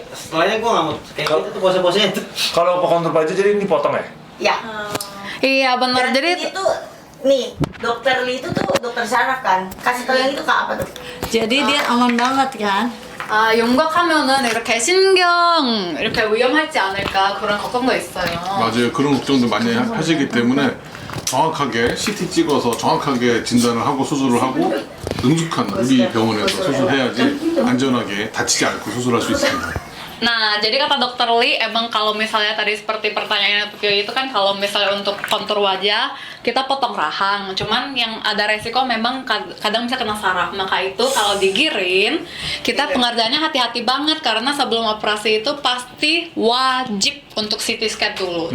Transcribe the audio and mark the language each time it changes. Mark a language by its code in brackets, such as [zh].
[id] Setelahnya gua nggak mau kayak gitu tuh pose-posenya tuh. Kalau kontur wajah jadi ini potong ya? Ya. Iya benar. Dan Jadi ini tuh nih, dokter Lee itu tuh dokter saraf kan. Kasih tau yang itu ke apa tuh? Jadi dia aman banget kan? [ko] 용각하면은 이렇게 신경 이렇게 위험하지 않을까 그런 걱정도 있어요. 맞아요. 그런 걱정도 많이 하시기 때문에 정확하게 CT 찍어서 정확하게 진단을 하고 수술을 하고 능숙한 우리 병원에서 수술해야지 안전하게 다치지 않고 수술할 수 있습니다. [id] Nah, jadi kata dokter Lee, emang kalau misalnya tadi seperti pertanyaan itu kan kalau misalnya untuk kontur wajah, kita potong rahang. Cuman yang ada resiko memang kadang bisa kena saraf. Maka itu kalau digiring, kita pengerjaannya hati-hati banget karena sebelum operasi itu pasti wajib untuk CT scan dulu.